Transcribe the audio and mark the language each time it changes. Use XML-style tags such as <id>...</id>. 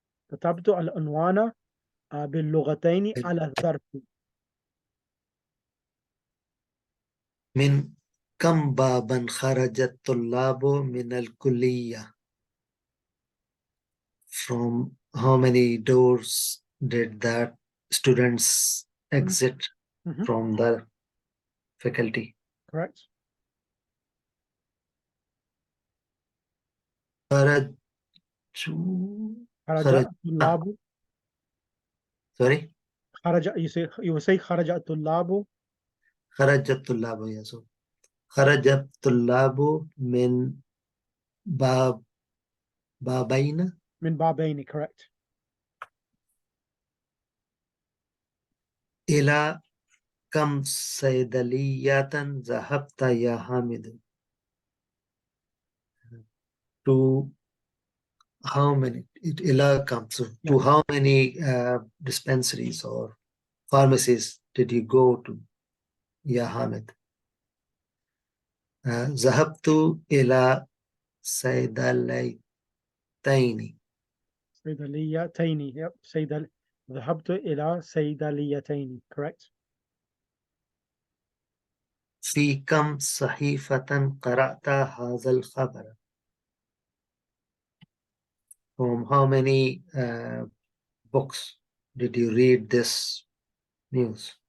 <ar>كتبت العنوان باللغتين على الظرف. من كم بابا خرج الطلاب من الكلية.</ar> <en>From how many doors did the students exit Mhm. from the faculty? Correct.</en> <ar>خرج خرج خرج الطلاب.</ar> <en>sorry خرج, you will say خرج الطلاب</en> <ar>خرج الطلاب يسوع خرج الطلاب من بابين من بابين. Correct. إلى كم صيدلية ذهبت يا حامد.</ar> <en>To how many إلى كم, so to Yes. how many dispensaries or pharmacies did you go to يا حامد.</en> <ar>ذهبت إلى صيدليتين. صيدليتين. Yep. ذهبت إلى صيدليتين. Correct. في كم صحيفة قرأت هذا الخبر.</ar> <en>From how many books did you read this news?</en>